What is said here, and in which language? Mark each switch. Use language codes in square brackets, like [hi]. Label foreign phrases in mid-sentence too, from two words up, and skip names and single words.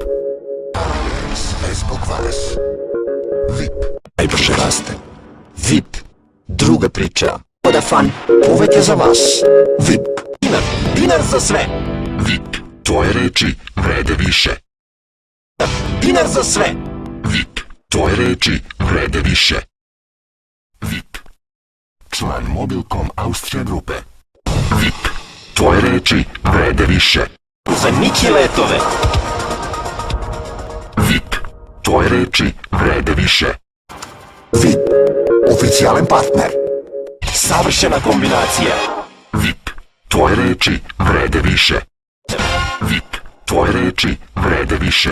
[sr] Све због вас. VIP. Најбрже расте. VIP. Друга прича. Водафон. [mk] Повеќе за вас. VIP. [sr] Динар за све. [mk] VIP. [sr] Твои речи вреде више. Динар за све. Tvoje reči vrede više. VIP. Član Mobilcom Austrija grupe. VIP. Tvoje reči vrede više. За Ники летове. VIP. Tvoje reči vrede više. VIP. Oficijalan partner. Savrшена комбинација. VIP. Tvoje reči vrede više. VIP. Tvoje reči vrede više.